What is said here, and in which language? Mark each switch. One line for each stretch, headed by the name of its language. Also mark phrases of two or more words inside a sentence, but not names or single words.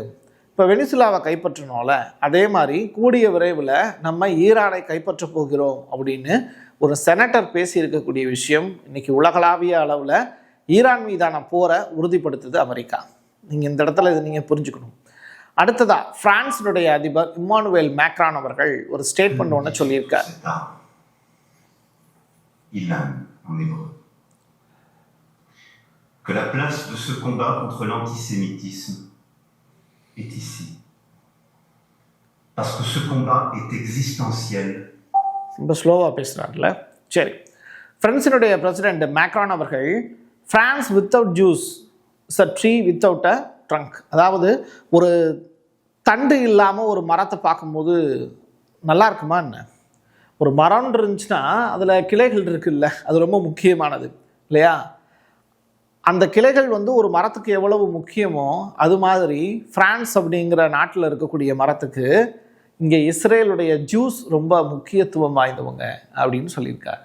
Tamil: இப்போ வெனிசுலாவை கைப்பற்றணும்ல, அதே மாதிரி கூடிய விரைவில் நம்ம ஈரானை கைப்பற்ற போகிறோம் அப்படின்னு ஒரு செனட்டர் பேசியிருக்கக்கூடிய விஷயம் இன்றைக்கி உலகளாவிய அளவில் ஈரான் மீதான போரை உறுதிப்படுத்துது அமெரிக்கா. நீங்கள் இந்த இடத்துல இதை நீங்கள் புரிஞ்சுக்கணும். அடுத்ததா பிரான்ஸினுடைய அதிபர் இம்மானுவேல் மேக்ரான் அவர்கள் ஒரு ஸ்டேட்மெண்ட் ஒன்று சொல்லியிருக்கார்.
French: Ilan en hébreu. Que la place de ce combat contre l'antisémitisme est ici. Parce que ce combat est existentiel.
Tamil: ரொம்ப ஸ்லோவாக பேசுகிறாங்கல்ல. சரி, பிரான்ஸினுடைய பிரசிடென்ட் மேக்ரான் அவர்கள்
English: France without Jews is a tree without a trunk,
Tamil: அதாவது ஒரு தண்டு இல்லாமல் ஒரு மரத்தை பார்க்கும்போது நல்லா இருக்குமா என்ன? ஒரு மரம் இருந்துச்சுன்னா அதில் கிளைகள் இருக்குல்ல, அது ரொம்ப முக்கியமானது இல்லையா? அந்த கிளைகள் வந்து ஒரு மரத்துக்கு எவ்வளவு முக்கியமோ அது மாதிரி பிரான்ஸ் அப்படிங்கிற நாட்டில் இருக்கக்கூடிய மரத்துக்கு இங்கே இஸ்ரேலுடைய ஜூஸ் ரொம்ப முக்கியத்துவம் வாய்ந்தவங்க அப்படின்னு சொல்லியிருக்காரு.